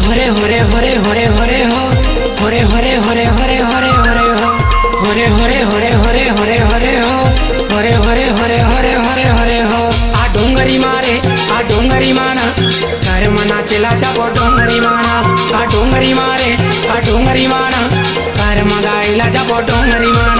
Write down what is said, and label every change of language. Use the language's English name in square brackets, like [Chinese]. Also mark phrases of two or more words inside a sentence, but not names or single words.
[Chhattisgarhi] होरे होरे होरे होरे हो होरे होरे होरे होरे होरे होरे हो होरे होरे होरे होरे होरे होरे हो होरे होरे होरे होरे होरे होरे हो आ डोंगरी मारे आ डोंगरी माना घर मना चला जाबो डोंगरी माना आ डोंगरी मारे आ डोंगरी माना घर मगाइला जाबो डोंगरी माना